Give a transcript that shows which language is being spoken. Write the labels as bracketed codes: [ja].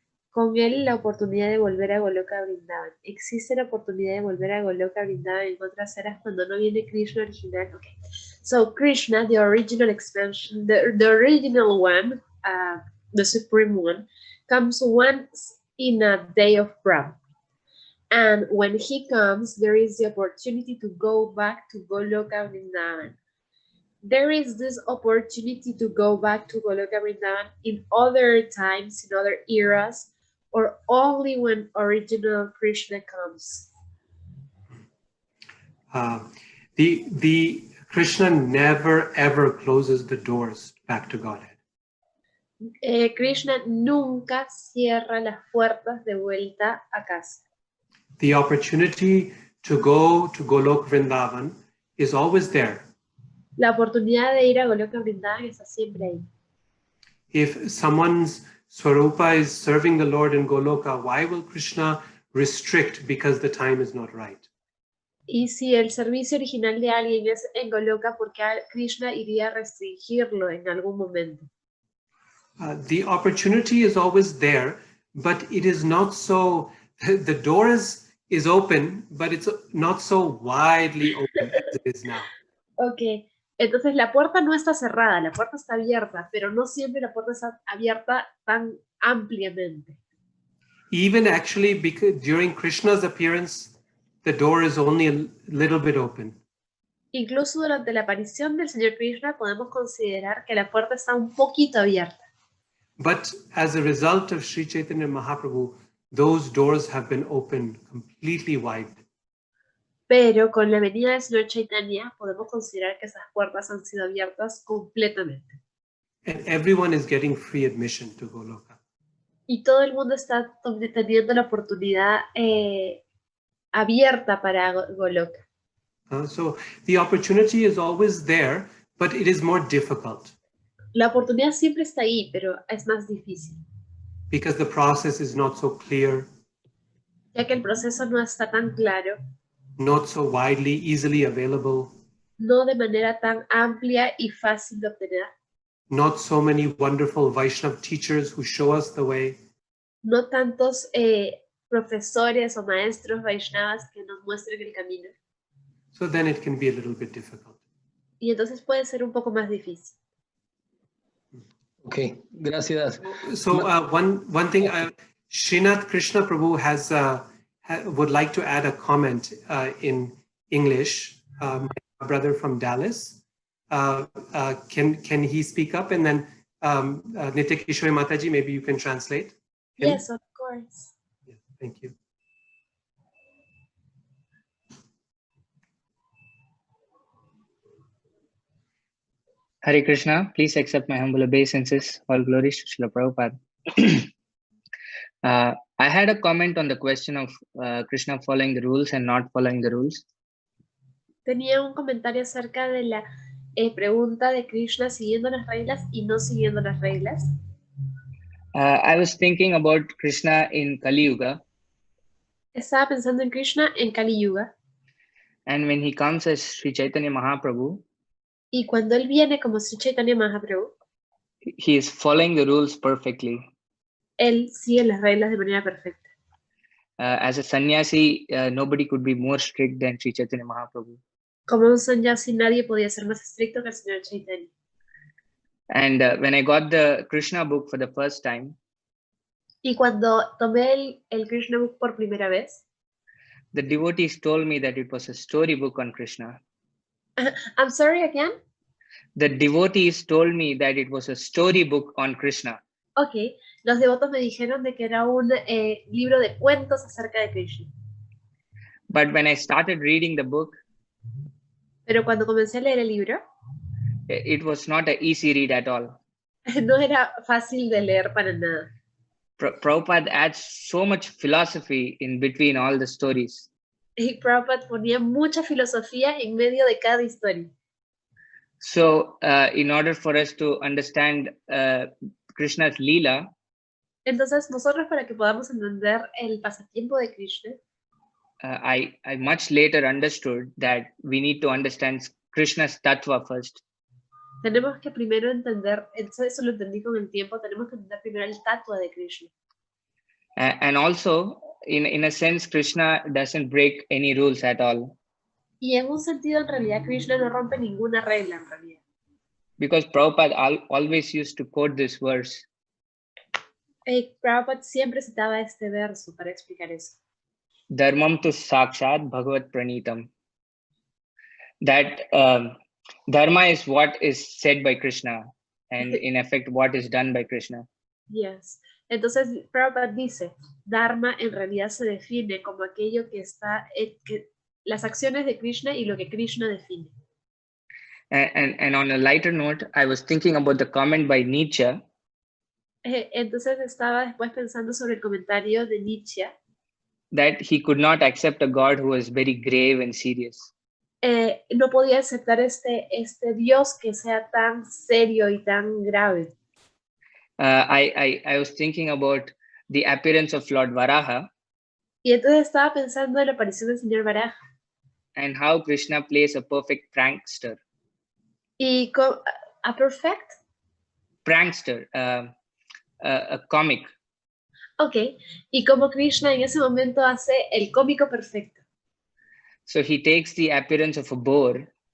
[es] Con él la oportunidad de volver a Goloka Vrindavan. ¿Existe la oportunidad de volver a Goloka Vrindavan en otras eras cuando no viene Krishna original? [en] Okay. So Krishna, the original expansion, the original one, the supreme one, comes once in a day of Brahma. And when he comes, there is the opportunity to go back to Goloka Vrindavan. There is this opportunity to go back to Goloka Vrindavan in other times, in other eras, or only when original Krishna comes? The Krishna never ever closes the doors back to Godhead. [es] Krishna nunca cierra las puertas de vuelta a casa. [en] The opportunity to go to Golok Vrindavan is always there. [es] La oportunidad de ir a Goloka Vrindavan está siempre ahí. [en] If someone's Swarupa is serving the Lord in Goloka, why will Krishna restrict because the time is not right? [es] Y si el servicio original de alguien es en Goloka, ¿por qué Krishna iría a restringirlo en algún momento? [en] The opportunity is always there, but it is not so, the door is open, but it's not so widely open as it is now. [es] Ok, entonces la puerta no está cerrada, la puerta está abierta, pero no siempre la puerta está abierta tan ampliamente. [en] Even actually, because during Krishna's appearance, the door is only a little bit open. [es] Incluso durante la aparición del Señor Krishna podemos considerar que la puerta está un poquito abierta. [en] But as a result of Sri Chaitanya Mahaprabhu, those doors have been opened completely wide. [es] Pero con la venida del Señor Chaitanya podemos considerar que esas puertas han sido abiertas completamente. [en] And everyone is getting free admission to Goloka. [es] Y todo el mundo está teniendo la oportunidad abierta para Goloka. [en] So the opportunity is always there, but it is more difficult. [es] La oportunidad siempre está ahí, pero es más difícil. [en] Because the process is not so clear. [es] Ya que el proceso no está tan claro. [en] Not so widely, easily available. [es] No de manera tan amplia y fácil de obtener. [en] Not so many wonderful Vaishnava teachers who show us the way. [es] No tantos profesores o maestros Vaishnavas que nos muestren el camino. [en] So then it can be a little bit difficult. [es] Y entonces puede ser un poco más difícil. Okay, gracias. [en] So one thing, Srinath Krishna Prabhu would like to add a comment in English. My brother from Dallas, can he speak up, and then Nitya Kishore Mataji, maybe you can translate him? Yes, of course. Yeah, thank you. Hare Krishna, please accept my humble obeisances. All glories to Srila Prabhupada. I had a comment on the question of Krishna following the rules and not following the rules. [es] Tenía un comentario acerca de la pregunta de Krishna siguiendo las reglas y no siguiendo las reglas. [en] I was thinking about Krishna in Kali Yuga. [es] Estaba pensando en Krishna en Kali Yuga. [en] And when he comes as Sri Chaitanya Mahaprabhu, [es] y cuando él viene como Sri Chaitanya Mahaprabhu, [en] he is following the rules perfectly. [es] Él sigue las reglas de manera perfecta. [en] As a sannyasi, nobody could be more strict than Sri Chaitanya Mahaprabhu. [es] Como un sannyasi, nadie podía ser más estricto que el señor Chaitanya. [en] And when I got the Krishna book for the first time, [es] y cuando tomé el Krishna book por primera vez, [en] the devotees told me that it was a storybook on Krishna. I'm sorry again? The devotees told me that it was a storybook on Krishna. [es] Okay, los devotos me dijeron de que era un libro de cuentos acerca de Krishna. [en] But when I started reading the book, [es] Pero cuando comencé a leer el libro, [en] it was not an easy read at all. [es] no era fácil de leer para nada. [en] Prabhupada adds so much philosophy in between all the stories. [es] Y Prabhupada ponía mucha filosofía en medio de cada historia. [en] So in order for us to understand Krishna's Leela, [es] Entonces, nosotros para que podamos entender el pasatiempo de Krishna, [en] I much later understood that we need to understand Krishna's tattva first. [es] tenemos que primero entender, eso lo entendí con el tiempo, tenemos que entender primero el tattva de Krishna. [en] And also, in a sense, Krishna doesn't break any rules at all. [es] Y en un sentido, en realidad, Krishna no rompe ninguna regla, en realidad. [en] Because Prabhupada always used to quote this verse. [es] Prabhupada siempre citaba este verso para explicar eso. [sa] Dharmam tu sakshat bhagavat pranitam. [en] That dharma is what is said by Krishna, and in effect, what is done by Krishna. Yes. [es] Entonces, Prabhupada dice, Dharma en realidad se define como aquello que está, las acciones de Krishna y lo que Krishna define. [en] And on a lighter note, I was thinking about the comment by Nietzsche. [es] Entonces estaba después pensando sobre el comentario de Nietzsche. [en] That he could not accept a God who was very grave and serious. [es] No podía aceptar este Dios que sea tan serio y tan grave. [en] I was thinking about the appearance of Lord Varaha. [es] Y entonces estaba pensando en la aparición del señor Varaha. [en] And how Krishna plays a perfect prankster. Y a perfect? Prankster, a comic. [es] Ok, y como Krishna en ese momento hace el cómico perfecto. [en] So he takes the appearance of a boar.